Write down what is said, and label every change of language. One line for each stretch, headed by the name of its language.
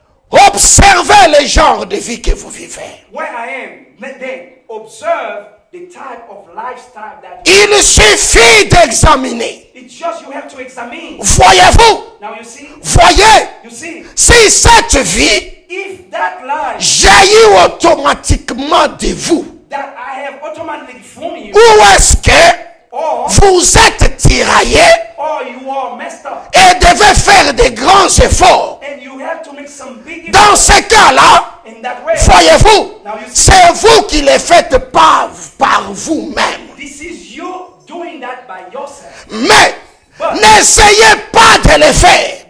French: Observez le genre de vie que vous vivez.
English: where I am, let them observe the type of lifestyle that
French: Il suffit d'examiner.
English: it's just you have to examine.
French: Voyez-vous?
English: Now you see,
French: Voyez, si cette vie
English: if that life
French: jaillit automatiquement de vous,
English: that I have automatically from you,
French: où est-ce que
English: or
French: vous êtes tiraillé
English: you are messed up,
French: et devez faire de grands efforts?
English: and you have to make some big
French: Dans ce cas-là,
English: in that way.
French: voyez-vous,
English: Now you see,
French: c'est vous qui le faites par vous-même.
English: this is you doing that by yourself.
French: Mais n'essayez pas de le faire.